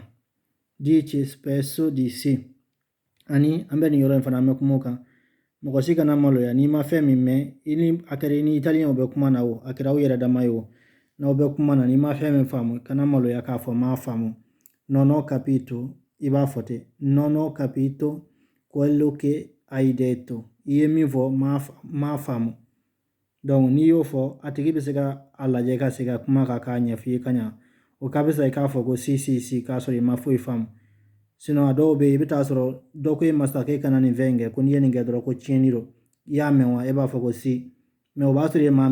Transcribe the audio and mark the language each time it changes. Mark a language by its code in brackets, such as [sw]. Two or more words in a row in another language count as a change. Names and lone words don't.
[it] dice spesso di si [bm] ani an bɛ nin yɔrɔ in fana an bɛ kuma o kan mɔgɔ si kana maloya n'i ma fɛn min mɛn a kɛra i ni italien bɛ kuma na o a kɛra aw yɛrɛ dama ye o n'aw bɛ kuma na n'i ma fɛn min faamu kana maloya k'a fɔ m'a faamu [it] non ho capito [bm] i b'a fɔ ten [it] non ho capito quello che hai detto [bm] i ye min fɔ m'a faamu donc n'i y'o fɔ a tigi bɛ se ka a lajɛ ka se ka kuma kan k'a ɲɛf'i ye ka ɲa o ka bisa i k'a fɔ ko si k'a sɔrɔ i ma foyi faamu sinon a dɔw bɛ yen i bɛ taa sɔrɔ dɔ ko e ma sisan k'e kana nin fɛn in kɛ ko n'i ye nin kɛ dɔrɔn ko tiɲɛni don i y'a mɛn wa e b'a fɔ ko si mɛ o b'a sɔrɔ e m'a mɛn